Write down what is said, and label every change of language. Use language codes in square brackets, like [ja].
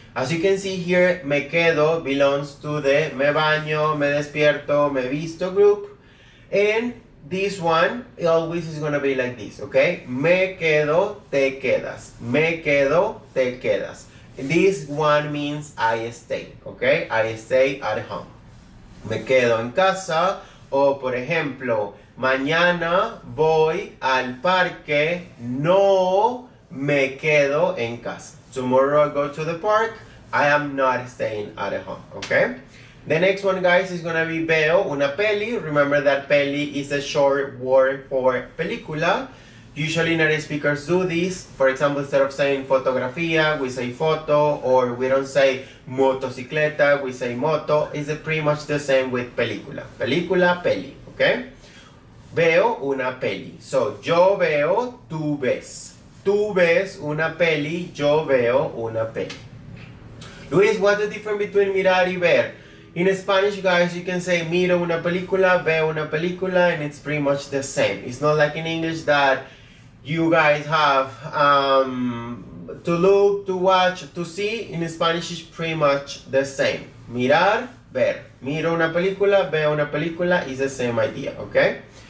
[en] As you can see here, [es] me quedo [en] belongs to the [es] me baño, me despierto, me visto [en] group, and this one always is gonna be like this, okay? [es] Me quedo, te quedas. Me quedo, te quedas. [en] This one means I stay, okay? I stay at home. [es] Me quedo en casa, o por ejemplo, mañana voy al parque, no me quedo en casa. [en] Tomorrow I go to the park, I am not staying at home, okay? The next one, guys, is gonna be [es] veo una peli. [en] Remember that peli is a short word for película. Usually native speakers do this. For example, instead of saying fotografía, we say foto, or we don't say motocicleta, we say moto. It's pretty much the same with película. Película, peli, okay? [es] Veo una peli. So, yo veo, tú ves. Tú ves una peli, yo veo una peli. [en] Luis, what's the difference between [es] mirar y ver? [en] In Spanish, guys, you can say [es] miro una película, veo una película, [en] and it's pretty much the same. It's not like in English that you guys have to look, to watch, to see. In Spanish, it's pretty much the same. [es] Mirar, ver. Miro una película, veo una película [en] is the same idea, okay?